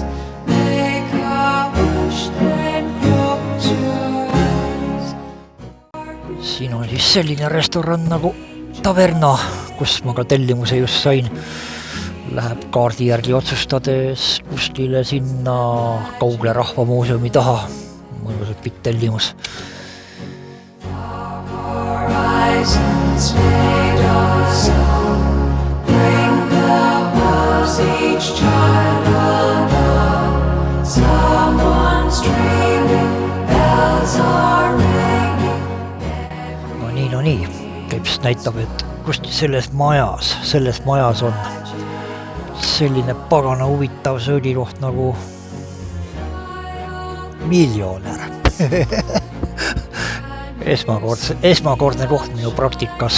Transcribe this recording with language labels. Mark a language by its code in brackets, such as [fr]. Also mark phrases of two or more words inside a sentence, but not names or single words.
[en] Make a wish and close your eyes. [et] Siin on siis selline restoran nagu Taverna, kus ma ka tellimuse just sain. Läheb kaardi järgi otsustades kuskile sinna Kaugle rahvamuuseumi taha. Mõnusalt pikk tellimus. [en] Each child of love, someone's dreaming, bells are ringing. [et] No nii, Keps näitab, et kusti selles majas on selline pagana huvitav söögikoht nagu Miljonär. Esmakordne koht minu praktikas.